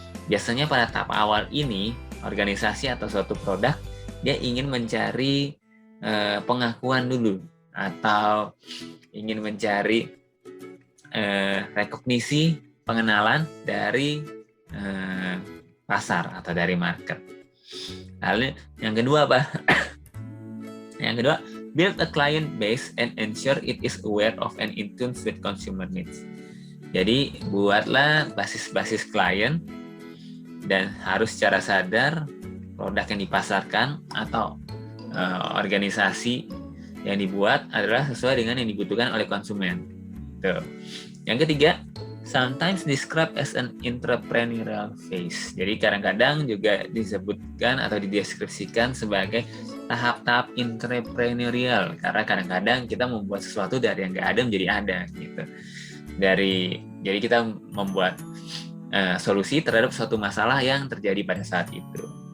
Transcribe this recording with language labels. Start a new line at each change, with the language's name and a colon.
Indonesian: Biasanya pada tahap awal ini, organisasi atau suatu produk, dia ingin mencari pengakuan dulu, atau ingin mencari rekognisi, pengenalan dari pasar atau dari market. Lalu yang kedua apa? Yang kedua,
English: build a client base and ensure it is aware of and in tune with consumer needs.
Indonesian: Jadi buatlah basis-basis klien dan harus secara sadar produk yang dipasarkan atau organisasi yang dibuat adalah sesuai dengan yang dibutuhkan oleh konsumen. Tuh. Yang ketiga,
English: sometimes described as an entrepreneurial phase.
Indonesian: Jadi kadang-kadang juga disebutkan atau dideskripsikan sebagai tahap-tahap entrepreneurial, karena kadang-kadang kita membuat sesuatu dari yang nggak ada menjadi ada gitu. Jadi kita membuat solusi terhadap suatu masalah yang terjadi pada saat itu.